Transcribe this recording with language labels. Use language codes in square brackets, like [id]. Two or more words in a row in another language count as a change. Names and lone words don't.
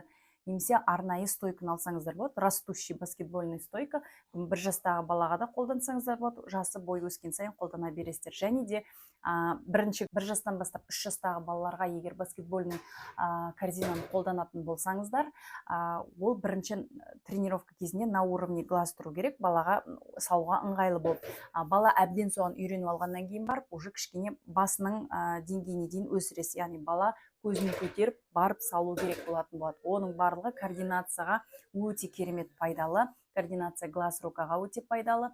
[kk] Немесе арнайы стойканы алсаңыздар болады, [ru] растущий баскетбольный стойка. [kk] 1 жастағы балаға да қолдансаңыздар болады, жасы бой өскен сайын қолдана бересіздер. Және де 1 жастан бастап 3 жастағы балаларға егер баскетбольный корзинаны қолданатын болсаңыздар, ол бірінші тренировка кезінде [ru] на уровне глаз [kk] тұру керек, балаға салуға ыңғайлы болып. Бала әбден соған үйреніп алғаннан кейін барып, уже кішкене басының деңгейіне дейін өсіресіз, яғни бала көзін көтеріп барып салу керек болатын болады. Оның барлығы координацияға өте керемет пайдалы, [ru] координация глаз рукаға [kk] өте пайдалы.